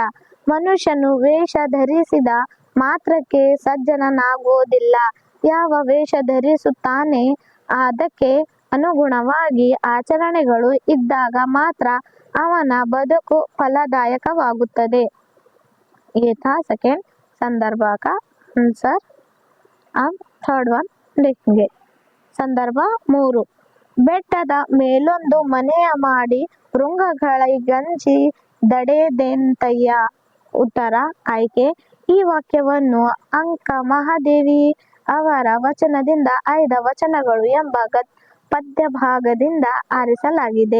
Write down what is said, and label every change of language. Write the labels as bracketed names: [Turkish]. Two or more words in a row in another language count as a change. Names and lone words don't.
[Kannada] ಮನುಷ್ಯನು ವೇಷ ಧರಿಸಿದ ಮಾತ್ರಕ್ಕೆ ಸಜ್ಜನನಾಗುವುದಿಲ್ಲ. ಯಾವ ವೇಷ ಧರಿಸುತ್ತಾನೆ ಅದಕ್ಕೆ ಅನುಗುಣವಾಗಿ ಆಚರಣೆಗಳು ಇದ್ದಾಗ ಮಾತ್ರ ಅವನ ಬದುಕು ಫಲದಾಯಕವಾಗುತ್ತದೆ. [Hindi] यथा सेकेंड संदर्भ का आंसर। अब [English] third one [Hindi] देखेंगे। संदर्भ 3, [Kannada] ಬೆಟ್ಟದ ಮೇಲೊಂದು ಮನೆಯ ಮಾಡಿ ಭೃಂಗಗಳಿಗಂಜಿ ದಡೆದೆಂತಯ್ಯ. ಉತ್ತರ ಆಯ್ಕೆ. ಈ ವಾಕ್ಯವನ್ನು ಅಂಕ ಮಹಾದೇವಿ ಅವರ ವಚನದಿಂದ ಆಯ್ದ ವಚನಗಳು ಎಂಬ ಪದ್ಯ ಭಾಗದಿಂದ ಆರಿಸಲಾಗಿದೆ.